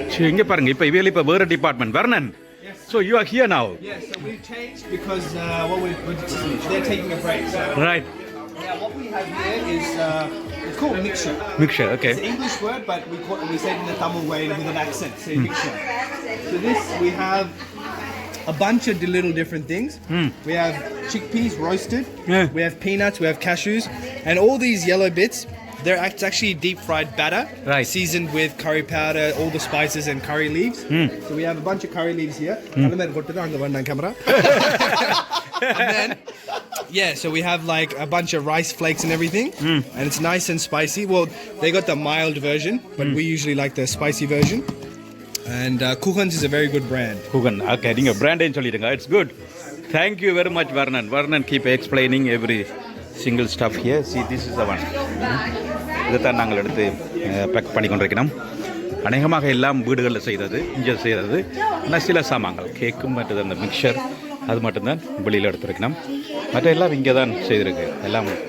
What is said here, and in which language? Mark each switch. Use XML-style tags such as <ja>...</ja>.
<ta>இங்கே பாருங்க, இப்போ இவையில் இப்போ வேறு department வர்ணன்.</ta> <en>So you are here now. Yes, so we've changed because they're taking a break. So Right. yeah, what we have here is it's called mixture. Mixture, okay. It's an English word, but we say it in the Tamil way with an accent. Say mixture. So this we have a bunch of little different things. We have chickpeas roasted. Yeah. We have peanuts. We have cashews, and all these yellow bits. It's actually deep fried batter, Right. seasoned with curry powder, all the spices and curry leaves. So we have a bunch of curry leaves here. Camera. And then, yeah, so we have like a bunch of rice flakes and everything, and it's nice and spicy. Well, they got the mild version, but we usually like the spicy version. And Kuchans is a very good brand.</en> <ta>Guhan okay நீங்கள் பிராண்டேன்னு சொல்லிடுங்க</ta> <en>it's good thank you very much Varnan keep explaining every single stuff here see this is the one</en> <ta>இதைத்தான் நாங்கள் எடுத்து back பண்ணி கொண்டிருக்கிறோம் அநேகமாக எல்லாம் வீடுகளில் செய்கிறது இங்கே செய்கிறது ஆனால் சில சாமான்கள் கேக்கும் மற்றது அந்த மிக்சர் அது மட்டும்தான் வெளியில் எடுத்துருக்கணும் மற்ற எல்லாம் இங்கே தான் செய்திருக்கு எல்லாம்</ta>